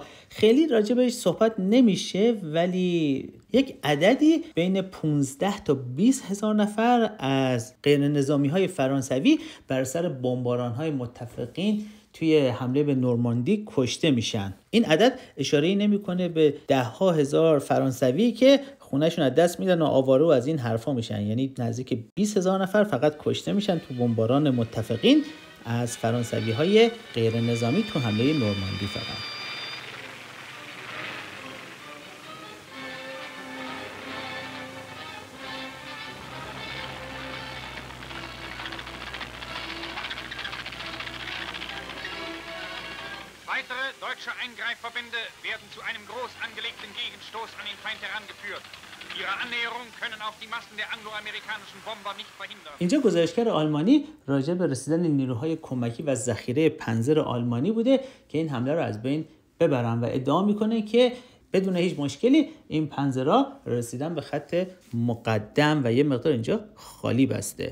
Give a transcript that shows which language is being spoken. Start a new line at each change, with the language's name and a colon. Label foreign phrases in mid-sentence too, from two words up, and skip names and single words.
Persian: خیلی راجع بهش صحبت نمیشه، ولی یک عددی بین 15 تا 20 هزار نفر از غیر نظامی های فرانسوی بر سر بمباران های متفقین توی حمله به نورماندی کشته میشن. این عدد اشاره‌ای نمیکنه به 10,000 فرانسوی که خونه‌شون از دست میدن و آواره و از این حرفا میشن، یعنی نزدیک 20,000 نفر فقط کشته میشن تو بمباران متفقین از فرانسوی‌های غیر نظامی تو حمله نورماندی فقط.
German: Weitere deutsche Eingreifverbände werden zu einem groß angelegten Gegenstoß an den Feind herangeführt. Ihre Annäherung können auch die Massen der angloamerikanischen Bomber nicht verhindern.
Persian: اینجا گزارشگر آلمانی راجع به رسیدن نیروهای کمکی و ذخیره پنزر آلمانی بوده که این حمله رو از بین ببرن و ادعا میکنه که بدون هیچ مشکلی این پنزرها رسیدن به خط مقدم و یه مقدار اینجا خالی بسته.